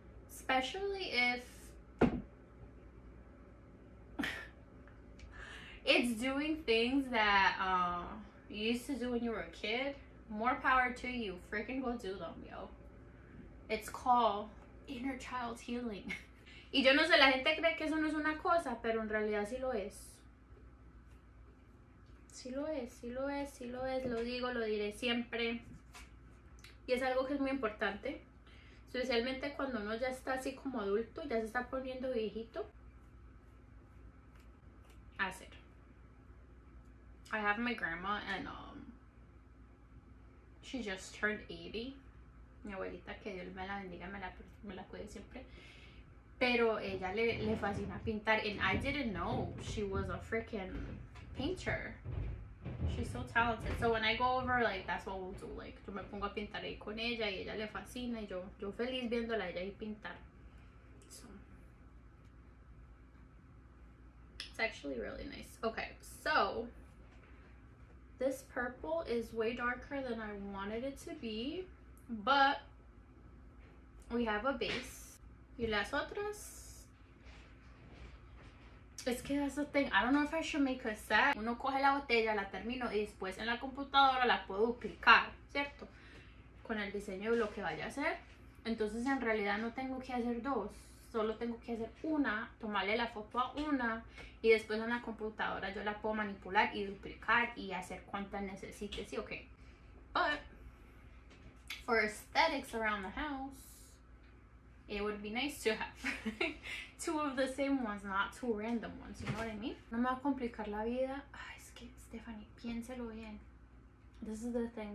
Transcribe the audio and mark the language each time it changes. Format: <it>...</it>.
<en>Especially if it's doing things that you used to do when you were a kid. More power to you. Freaking go do them, yo. It's called inner child healing.</en> <es>Y yo no sé, la gente cree que eso no es una cosa, pero en realidad sí lo es. Sí lo es, sí lo es, sí lo es. Lo digo, lo diré siempre. Y es algo que es muy importante. Especialmente cuando uno ya está así como adulto, ya se está poniendo viejito. Hacer.</es> <en>I have my grandma and she just turned 80.</en> <es>Mi abuelita, que Dios me la bendiga, me la cuide siempre. Pero ella le fascina pintar,</es> <en>and I didn't know she was a freaking painter. She's so talented. So when I go over, like, that's what we'll do.</en> <es>Like, yo me pongo a pintar ahí con ella y ella le fascina y yo feliz viéndola a ella y pintar.</es> <en>So it's actually really nice. Okay, so this purple is way darker than I wanted it to be, but we have a base.</en> <es>Y las otras, es que</es> <en>that's the thing. I don't know if I should make a set.</en> <es>Uno coge la botella, la termino y después en la computadora la puedo duplicar, ¿cierto? Con el diseño de lo que vaya a hacer. Entonces en realidad no tengo que hacer dos. Solo tengo que hacer una, tomarle la foto a una y después en la computadora yo la puedo manipular y duplicar y hacer cuantas necesite. Sí, okay.</es> <en>But for aesthetics around the house, it would be nice to have two of the same ones, not two random ones, you know what I mean?</en> <es>No me va a complicar la vida. Ay, es que, Stephanie, piénselo bien.</es> <en>This is the thing.</en>